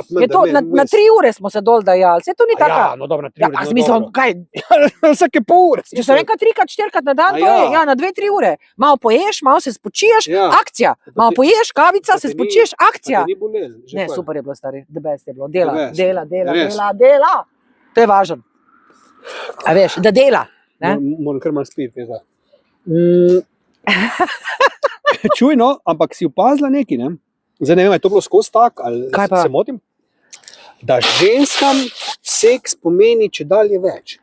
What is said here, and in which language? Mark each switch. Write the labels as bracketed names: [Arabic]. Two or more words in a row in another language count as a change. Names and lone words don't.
[Slovenian] je to na 3 ure smo se dol dajali. Se to ni tako. Ja, no dobro, na 3 Ja, ure. a no, smisel, dobro. kaj? Vsake pol ure. Če sem enkrat 3-krat, 4-krat na dan, A to je ja. ja, na 2-3 ure. Malo poješ, malo se spočiješ, Ja. akcija. Malo poješ, kavica, se spočiješ, akcija. Ni bolel, že Ne, pol. super je bilo, stari, [English] the best [Slovenian] je bilo. Dela, [English] The best. [Slovenian] dela, dela, Res. dela, dela. To je važno. A veš, da dela. Ne? Moram kar malo spiti. Čuj, no, ampak si opazila nekaj, ne? Zdaj ne vem, je to bilo skozi tak, ali Kaj pa? se motim? Da ženskam seks pomeni čedalje več.